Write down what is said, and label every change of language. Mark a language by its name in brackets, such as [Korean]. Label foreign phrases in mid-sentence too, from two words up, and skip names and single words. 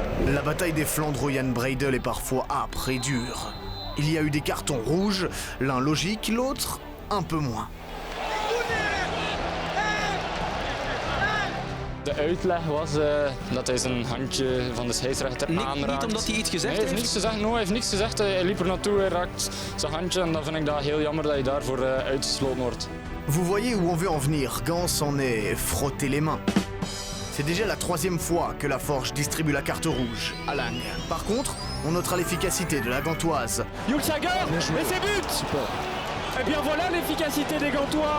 [French] La bataille des Flandres où Jan Breydel est parfois âpre et dure. Il y a eu des cartons rouges, l'un logique, l'autre un peu moins. [Dutch] De uitleg was dat hij zijn handje van de scheidsrechter aanraakt. Niet omdat hij iets gezegd heeft? Hij heeft niks gezegd, hij heeft niks gezegd. Hij liep er naartoe, hij raakt zijn handje en dan vind ik dat heel jammer dat hij daarvoor uitgesloten wordt. [French] Vous voyez où on veut en venir, Gans s'en est frotté les mains. C'est déjà la 3e fois que la Forge distribue la carte rouge à Lang. Par contre, on notera l'efficacité de la Gantoise. Jules Sager et ses buts. Et bien voilà l'efficacité des Gantois.